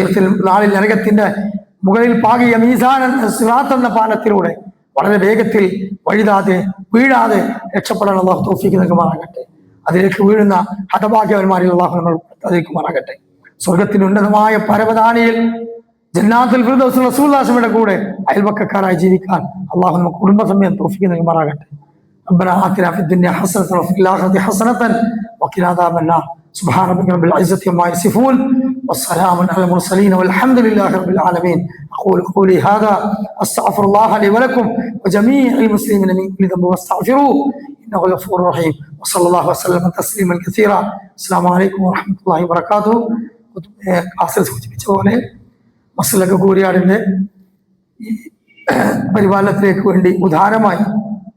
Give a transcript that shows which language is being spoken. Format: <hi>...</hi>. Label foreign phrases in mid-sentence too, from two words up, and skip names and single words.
<ml>ഉയർത്തിൽ നാളിൽ നരകത്തിന്റെ മുകളിൽ പാകിയ മീസാൻ സിറാത്ത് എന്ന പാലത്തിലൂടെ വളരെ വേഗത്തിൽ വഴുതാതെ വീഴാതെ രക്ഷപ്പെടാൻ അള്ളാഹു തൗഫീഖ് നൽകുമാറാകട്ടെ. അതിലേക്ക് വീഴുന്ന ഹതഭാഗ്യവന്മാരിൽ അള്ളാഹു നമ്മൾ പ്രതിക്കുമാറാകട്ടെ. സ്വർഗത്തിന്റെ ഉന്നതമായ പരവതാനിയിൽ ജന്നാത്തുൽ ഫിർദൗസ് റസൂലുള്ളാഹിയുടെ കൂടെ അയൽവക്കക്കാരായി ജീവിക്കാൻ അള്ളാഹു നമുക്ക് കുടുംബസമയം തൗഫീഖ് നൽകുമാറാകട്ടെ.</ml> <ar>ربنا آتنا في الدنيا حسنة وفي الآخرة حسنة وقنا عذاب النار. سبحان ربك رب العزة عما يصفون والسلام على المرسلين والحمد لله رب العالمين. أقول قولي هذا أستغفر الله لي ولكم وجميع المسلمين من كل ذنب واستغفروه إنه غفور رحيم. وصلى الله وسلم تسليما كثيرا. السلام عليكم ورحمة الله وبركاته.</ar> <ml>ആശ്രയ സൂചിപ്പിച്ച പോലെ മസ്ലക കൂരിയാടിന്റെ പരിപാലനത്തിലേക്ക് വേണ്ടി ഉദാരമായി</ml>